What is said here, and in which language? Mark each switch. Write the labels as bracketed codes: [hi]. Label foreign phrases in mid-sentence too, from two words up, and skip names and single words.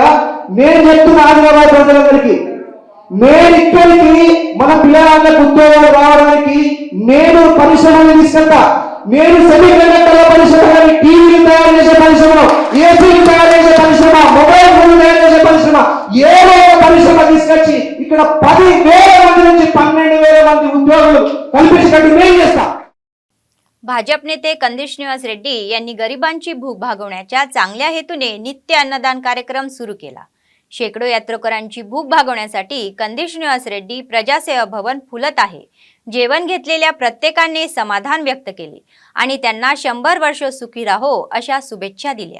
[te] నేను చెప్తున్నా ఆదిలాబాద్ ప్రజలందరికీ, నేను ఇక్కడికి మన పిల్లలకు ఉద్యోగాలు రావడానికి నేను పరిశ్రమలు తీసుకెళ్తా। నేను సెమీకండక్టర్ల పరిశ్రమ, టీవీలు తయారు చేసే పరిశ్రమ, ఏసీలు తయారు చేసే పరిశ్రమ, మొబైల్ ఫోన్లు తయారు చేసే పరిశ్రమ, ఏదో పరిశ్రమ తీసుకొచ్చి ఇక్కడ 10,000 మంది నుంచి 12,000 మంది ఉద్యోగులు కల్పించేటట్టు నేను చేస్తా। [mr] भाजप नेते कंदी श्रीनिवास रेड्डी यांनी गरिबांची भूक भागवण्याच्या चांगल्या हेतूने नित्य अन्नदान कार्यक्रम सुरू केला। शेकडो यात्रेकरांची भूक भागवण्यासाठी कंदी श्रीनिवास रेड्डी प्रजासेवा भवन फुलत आहे। जेवण घेतलेल्या प्रत्येकाने समाधान व्यक्त केले आणि त्यांना 100 वर्ष सुखी राहो अशा शुभेच्छा दिल्या।